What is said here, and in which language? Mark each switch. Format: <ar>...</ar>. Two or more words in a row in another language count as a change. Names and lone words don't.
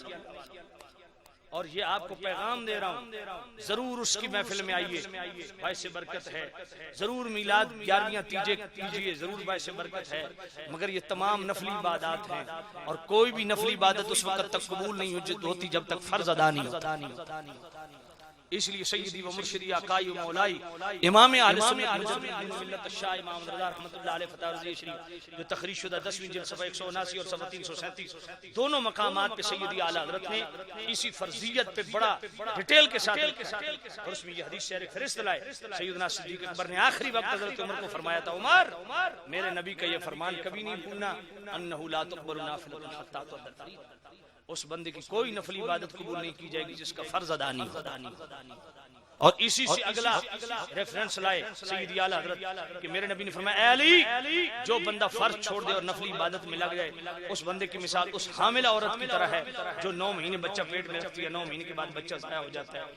<ur>اور یہ آپ کو پیغام دے رہا ہوں، ضرور اس کی محفل میں آئیے، باعثِ برکت ہے. ضرور میلاد 11 کیجیے، ضرور باعثِ برکت ہے. مگر یہ تمام نفلی عبادت ہیں اور کوئی بھی نفلی عبادت اس وقت تک قبول نہیں ہوتی جب تک فرض ادا نہیں ہوتا. اس لیے سیدی و مرشدی آقائی و مولائی امام اہلِ سنت مجددِ ملت شاہ امام رضا رحمۃ اللہ علیہ فتاریضی شریف جو تخریج شدہ 10ویں جلد صفحہ 179 اور صفحہ 337 دونوں مقامات پے سیدی اعلیٰ حضرت نے اسی فرضیت پے بڑا ڈیٹیل کے ساتھ اور اس میں یہ حدیث شیر فرشت لائے. سیدنا صدیق اکبر نے آخری وقت حضرت عمر کو فرمایا تھا، عمر میرے نبی کا یہ فرمان کبھی نہیں بھولنا,</ur> <ar>أنه لا تقبل نافلة حتى تؤدى فريضة,</ar> <ur>اس بندے کی کوئی نفلی عبادت قبول نہیں کی جائے گی جس کا فرض ادا نہیں ہوتا. اور اسی سے اگلا ریفرنس لائے سیدی اعلیٰ حضرت کہ میرے نبی نے فرمایا، علی جو بندہ فرض چھوڑ دے اور نفلی عبادت میں لگ جائے اس بندے کی مثال اس حاملہ عورت کی طرح ہے جو 9 مہینے بچہ پیٹ میں رکھتی ہے، 9 مہینے کے بعد بچہ ضائع ہو جاتا ہے.</ur>